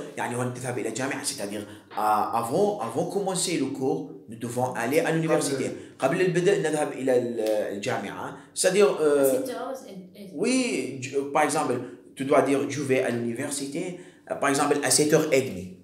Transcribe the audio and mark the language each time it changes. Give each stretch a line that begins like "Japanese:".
Arabic: يعني وأنت تذهب إلى الجامعة,
French: c'est-à-dire avant commencer le cours, nous devons aller à l'université.
Arabic: قبل البدء نذهب إلى الجامعة.
French: C'est-à-dire, 7h30. oui, par exemple, tu dois dire je vais à l'université, par exemple à 7h30.